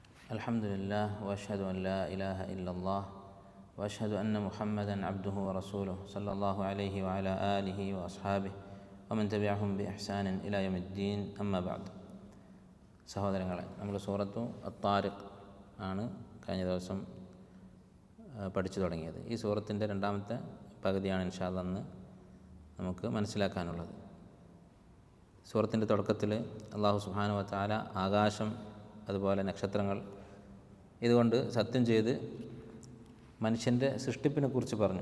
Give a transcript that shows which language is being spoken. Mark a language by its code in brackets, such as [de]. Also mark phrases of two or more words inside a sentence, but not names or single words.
[ar] الحمد لله وأشهد أن لا إله إلا الله وأشهد أن محمدا عبده ورسوله صلى الله عليه وعلى آله وأصحابه ومن تبعهم بإحسان إلى يوم الدين أما بعد. [ml] സഹോദരങ്ങളെ, നമ്മൾ സൂറത്തു അത്താരിഖ് ആണ് കഴിഞ്ഞ ദിവസം പഠിച്ചു തുടങ്ങിയത്. ഈ സൂറത്തിൻ്റെ രണ്ടാമത്തെ പകുതിയാണ് [ar] إن شاء الله [ml] അന്ന് നമുക്ക് മനസ്സിലാക്കാനുള്ളത്. സൂറത്തിൻ്റെ തുടക്കത്തിൽ അല്ലാഹു [ar] سبحانه وتعالى [ml] ആകാശം അതുപോലെ നക്ഷത്രങ്ങൾ ഇതുകൊണ്ട് സത്യം ചെയ്ത് മനുഷ്യൻ്റെ സൃഷ്ടിപ്പിനെ കുറിച്ച് പറഞ്ഞു.